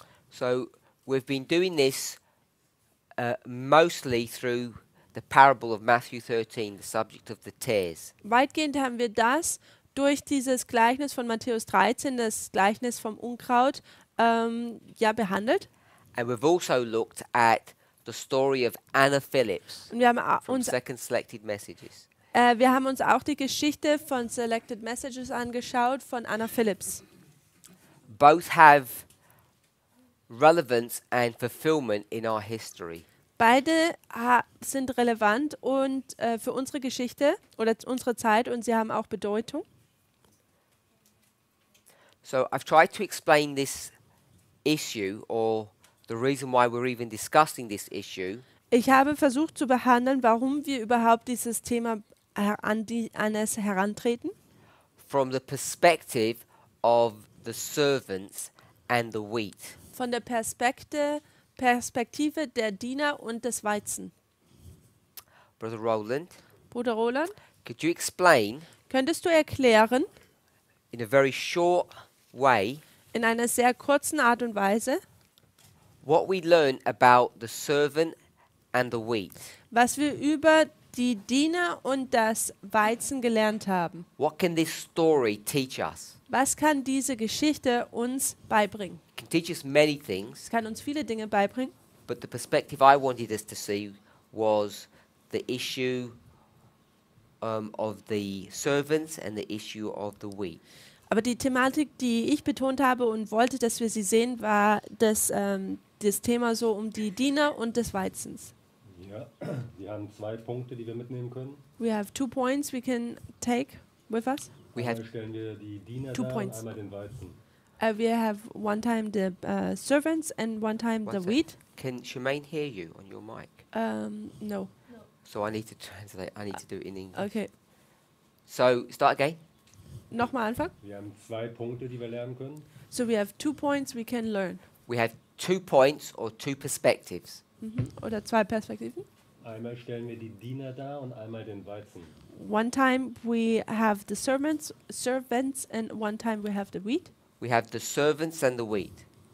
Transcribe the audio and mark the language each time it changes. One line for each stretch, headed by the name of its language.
English: So we've been doing this mostly through the parable of Matthew 13, the subject of the tares.
German: Weitgehend haben wir das durch dieses Gleichnis von Matthäus 13, das Gleichnis vom Unkraut, behandelt.
English: And we've also looked at the story of Anna Phillips
German: Und wir haben
English: from Second Selected Messages.
German: uns auch die Geschichte von Selected Messages angeschaut von Anna Phillips.
English: Both have relevance and fulfillment in our history.
German: Beide sind relevant und für unsere Geschichte oder unsere Zeit und sie haben auch Bedeutung.
English: So I've tried to explain this issue, or the reason why we're even discussing this issue,
German: Ich habe versucht zu behandeln, warum wir überhaupt dieses Thema an es herantreten,
English: from the perspective of the servants and the wheat.
German: Von der Perspektive der Diener und des Weizen.
English: Brother Roland,
German: Bruder Roland,
English: could you explain
German: könntest du erklären,
English: in a very short way,
German: in einer sehr kurzen Art und Weise,
English: what we learn about the servant and the wheat?
German: was wir über die Diener und das Weizen gelernt haben?
English: What can this story teach us?
German: Was kann diese Geschichte uns beibringen?
English: It can teach us many things,
German: Es kann uns viele Dinge beibringen,
English: but the perspective I wanted us to see was the issue of the servants and the issue of the wheat.
German: aber die Thematik, die ich betont habe und wollte, dass wir sie sehen, war das Thema so um die Diener und des Weizens. Ja, wir haben 2 Punkte, die wir mitnehmen können.
English: We have 2 points we can take with us. We
German: Einmal
English: have
German: stellen wir die Diener
English: 2
German: dar und
English: points.
German: einmal den Weizen.
English: We have one time the servants and one time One the sec. wheat. Can Shemaine hear you on your mic? No. So I need to translate. I need to do it in English. Okay. So start again.
German: Nochmal anfangen. Wir haben 2 Punkte, die wir lernen können.
English: So we have 2 points we can learn. We have 2 points or 2 perspectives.
German: Oder 2 Perspektiven. Einmal stellen wir die Diener dar und einmal den Weizen.
English: One time we have the servants and one time we have the wheat. We have the servants and the wheat.